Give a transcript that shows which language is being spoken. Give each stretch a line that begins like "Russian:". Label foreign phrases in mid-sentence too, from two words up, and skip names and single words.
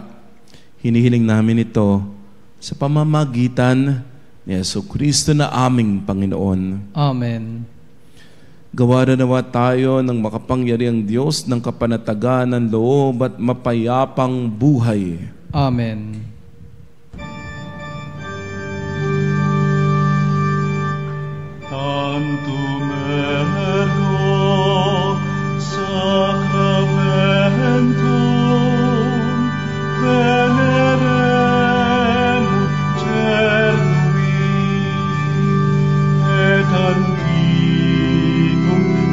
Filipino: Hinihiling namin ito sa pamamagitan ni Jesucristo na aming Panginoon. Amen. Gawa nawa tayo ng makapangyarihang Diyos ng kapanatagan ng loob at mapayapang buhay. Amen.
Latin: Tantum ergo sacramentum veneremur cernui et antiquum